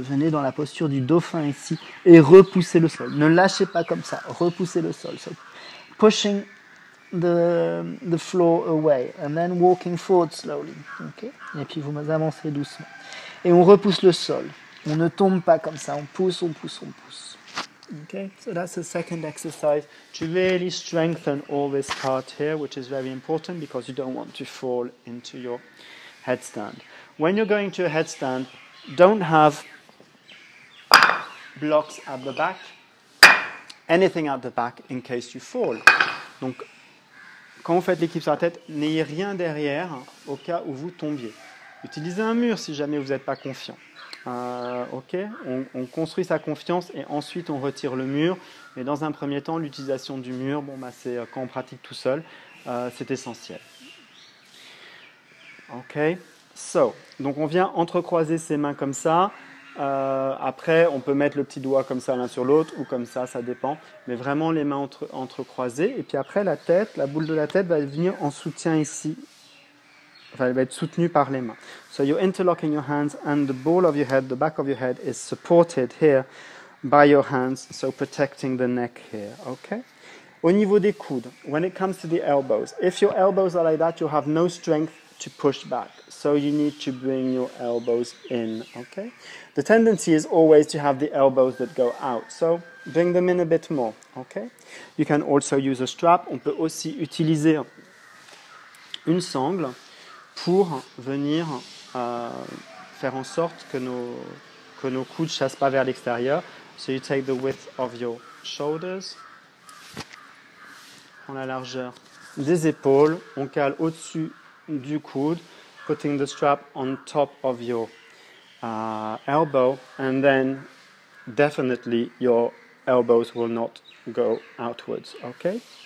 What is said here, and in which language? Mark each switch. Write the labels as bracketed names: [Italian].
[French] Venez dans la posture du dauphin ici et repoussez le sol. Ne lâchez pas comme ça. Repoussez le sol. [English] So pushing the floor away and then walking forward slowly. Okay? [French] Et puis vous avancez doucement. Et on repousse le sol. On ne tombe pas comme ça. On pousse, on pousse, on pousse. [English] Okay, so that's the second exercise to really strengthen all this part here, which is very important because you don't want to fall into your headstand. When you're going to a headstand, don't have blocks at the back, anything at the back in case you fall. [French] Donc, quand vous faites l'équilibre sur la tête, n'ayez rien derrière au cas où vous tombiez. Utilisez un mur si jamais vous n'êtes pas confiant. Ok, on construit sa confiance et ensuite on retire le mur. Mais dans un premier temps, l'utilisation du mur, c'est quand on pratique tout seul, c'est essentiel. Ok, donc on vient entrecroiser ses mains comme ça. Après, on peut mettre le petit doigt comme ça l'un sur l'autre ou comme ça dépend. Mais vraiment les mains entrecroisées. Et puis après, la boule de la tête va venir en soutien ici. Enfin, elle va être soutenue par les mains. [English] So you're interlocking your hands and the ball of your head, the back of your head is supported here by your hands, so protecting the neck here, okay? [French] Au niveau des coudes, [English] when it comes to the elbows, if your elbows are like that, you'll have no strength to push back. So you need to bring your elbows in, okay? The tendency is always to have the elbows that go out. So bring them in a bit more, okay? You can also use a strap. [French] On peut aussi utiliser une sangle pour venir faire en sorte que nos coudes ne chassent pas vers l'extérieur. [English] So you take the width of your shoulders, [French] prends la largeur des épaules, on cale au-dessus du coude, [English] putting the strap on top of your elbow, and then definitely your elbows will not go outwards, okay?